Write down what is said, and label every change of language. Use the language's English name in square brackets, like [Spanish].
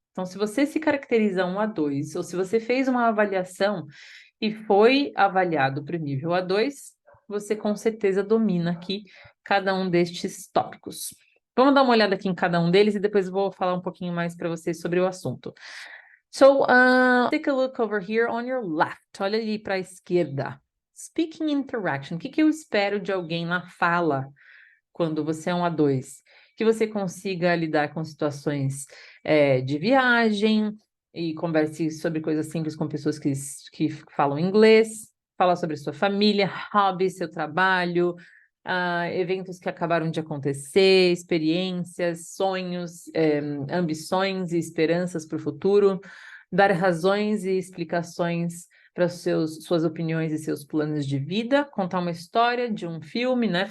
[Portuguese] Então, se você se caracteriza um A2, ou se você fez uma avaliação e foi avaliado para o nível A2, você com certeza domina aqui cada um destes tópicos. Vamos dar uma olhada aqui em cada um deles e depois vou falar um pouquinho mais para vocês sobre o assunto. [English] So, take a look over here on your left. [Portuguese] Olha ali para a esquerda. Speaking interaction. O que eu espero de alguém na fala quando você é um A2? Que você consiga lidar com situações de viagem e converse sobre coisas simples com pessoas que falam inglês, falar sobre sua família, hobby, seu trabalho, eventos que acabaram de acontecer, experiências, sonhos, ambições e esperanças para o futuro, dar razões e explicações para suas opiniões e seus planos de vida, contar uma história de um filme, né?